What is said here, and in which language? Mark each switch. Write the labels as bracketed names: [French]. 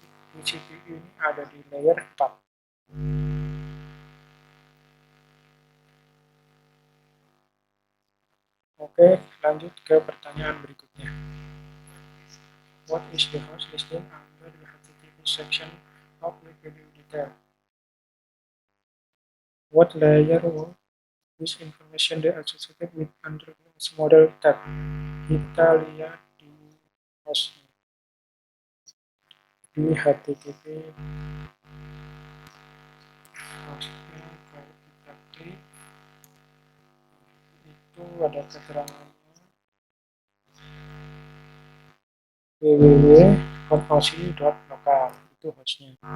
[Indonesian] TCP ini ada di layer 4. Oke, lanjut ke pertanyaan berikutnya. [English] What is the host listed under the HTTP section of the video detail? What layer was this information associated with under the model tab? [Indonesian] Kita lihat di hostnya. Di HTTP hostnya, kalau kita klik itu ada keterangannya www.osi.local, itu hostnya.